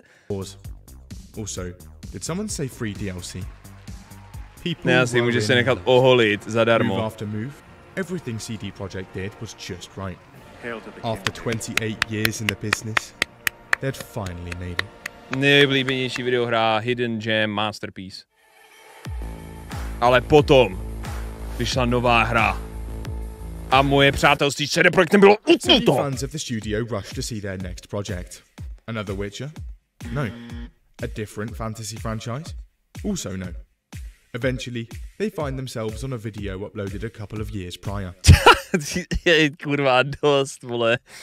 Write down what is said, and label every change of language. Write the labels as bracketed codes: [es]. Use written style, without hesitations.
[en] Also, did someone say free DLC? People [cs] Ne, asi může se nechat oholit zadarmo. [en] Move after move, everything CD Projekt did was just right. After 28 years in the business, they'd finally made it. [cs] Nejoblíbenější videohra [en] Hidden Gem Masterpiece. [cs] Ale potom vyšla nová hra. A moje přátelství s CD Projektem bylo utnuto. [en] Fans of the studio rushed to see their next project. Another Witcher? No. A different fantasy franchise? Also no. Eventually, they find themselves on a video uploaded a couple of years prior. [cs] Kurva, dost, vole.